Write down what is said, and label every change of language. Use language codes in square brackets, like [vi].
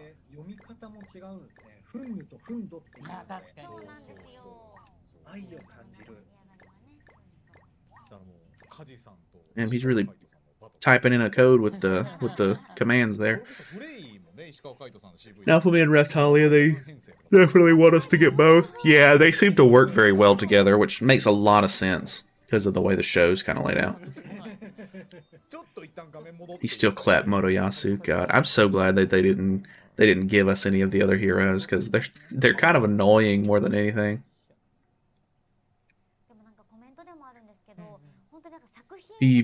[ja] 読み方も違うんですね。フンヌとフンドっていうのであ確かにそうなんですよ。愛を感じる。だからもうカジさんと [en] And he's really typing in a code with the commands there. [ja] フレイもね石川海人さんの CV [en] Naofumi and Raphtalia, they [ja] 編成 [en] definitely want us to get both. Yeah, they seem to work very well together, which makes a lot of sense because of the way the show's kind of laid out. [ja] ちょっと一旦画面戻って [en] He still clapped Motoyasu. God, I'm so glad that they didn't give us any of the other heroes because they're kind of annoying more than anything. [ja] でもなんかコメントでもあるんですけど、本当になんか作品